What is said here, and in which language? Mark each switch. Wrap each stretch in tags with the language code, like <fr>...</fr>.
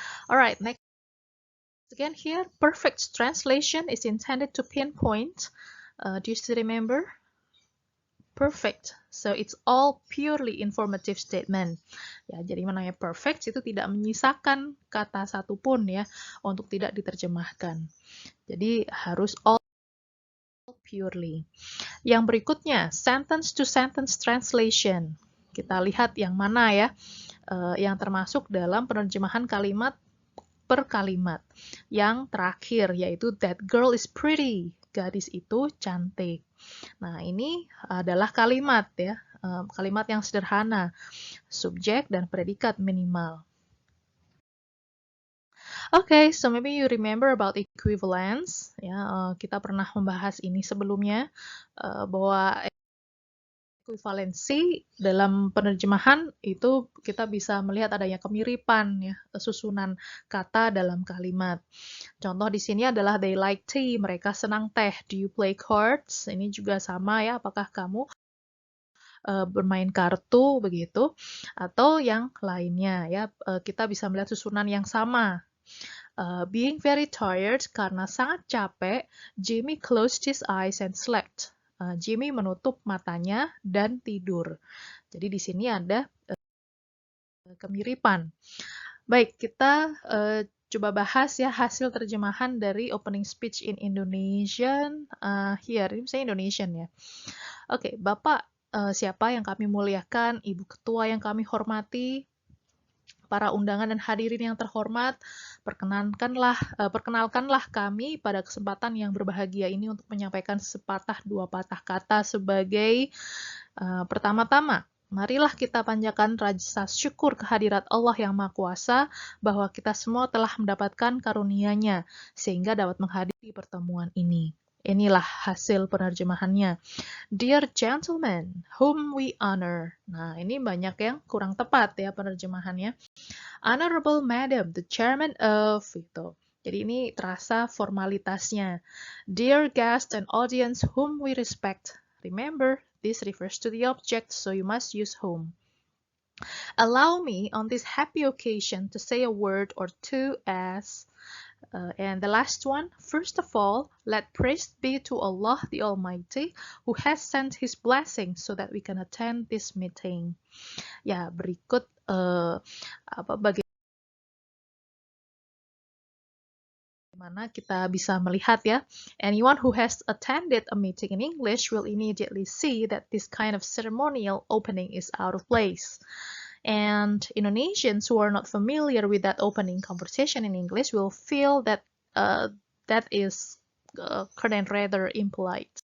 <en>Alright, next again here, perfect translation is intended to pinpoint. Do you still remember? Perfect. So it's all purely informative statement.</en> <id>Ya, jadi namanya perfect itu tidak menyisakan kata satupun ya untuk tidak diterjemahkan. Jadi harus</id> <en>all purely.</en> <id>Yang berikutnya,</id> <en>sentence to sentence translation.</en> <id>Kita lihat yang mana ya yang termasuk dalam penerjemahan kalimat per kalimat. Yang terakhir yaitu</id> <en>that girl is pretty.</en> <id>Gadis itu cantik. Nah, ini adalah kalimat ya, kalimat yang sederhana, subjek dan predikat minimal.</id> <en>Okay, so maybe you remember about equivalence.</en> <id>Ya, kita pernah membahas ini sebelumnya bahwa ekuivalensi dalam penerjemahan itu kita bisa melihat adanya kemiripan ya, susunan kata dalam kalimat. Contoh di sini adalah</id> <en>they like tea,</en> <id>mereka senang teh.</id> <en>Do you play cards?</en> <id>Ini juga sama ya, apakah kamu bermain kartu begitu atau yang lainnya ya, kita bisa melihat susunan yang sama.</id> <en>Being very tired</en> <id>karena sangat capek,</id> <en>Jimmy closed his eyes and slept.</en> <id>Jimmy menutup matanya dan tidur. Jadi di sini ada kemiripan. Baik, kita coba bahas ya hasil terjemahan dari</id> <en>opening speech in Indonesian. Here,</en> <id>ini misalnya Indonesian ya. Oke, Bapak siapa yang kami muliakan, Ibu Ketua yang kami hormati, para undangan dan hadirin yang terhormat, perkenalkanlah kami pada kesempatan yang berbahagia ini untuk menyampaikan sepatah dua patah kata sebagai pertama-tama. Marilah kita panjatkan rasa syukur kehadirat Allah yang Maha Kuasa bahwa kita semua telah mendapatkan karunia-Nya sehingga dapat menghadiri pertemuan ini. Inilah hasil penerjemahannya.</id> <en>Dear gentlemen, whom we honor.</en> <id>Nah, ini banyak yang kurang tepat ya penerjemahannya.</id> <en>Honorable Madam, the chairman of,</en> <id>gitu. Jadi ini terasa formalitasnya.</id> <en>Dear guests and audience whom we respect. Remember, this refers to the object, so you must use whom. Allow me on this happy occasion to say a word or two as, and the last one, first of all, let praise be to Allah the Almighty who has sent His blessing so that we can attend this meeting.</en> <id>Ya, berikut bagaimana kita bisa melihat ya.</id> <en>Anyone who has attended a meeting in English will immediately see that this kind of ceremonial opening is out of place. And Indonesians who are not familiar with that opening conversation in English will feel that that is rather impolite.</en>